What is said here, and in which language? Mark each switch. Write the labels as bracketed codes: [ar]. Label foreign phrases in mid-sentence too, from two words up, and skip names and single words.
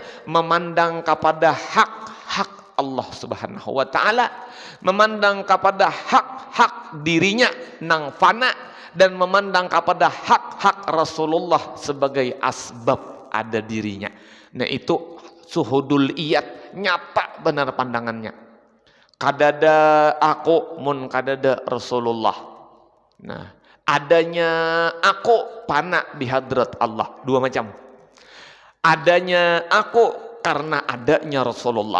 [id] Memandang kepada hak-hak Allah [ar] Subhanahu wa taala, [id] memandang kepada hak-hak dirinya nang fana, dan memandang kepada hak-hak Rasulullah sebagai asbab ada dirinya. Nah, itu suhudul iyad, nyata benar pandangannya. [bjn] Kadada aku mun kadada Rasulullah. [id] Nah, adanya aku pana di hadrat Allah, dua macam. Adanya aku karena adanya Rasulullah.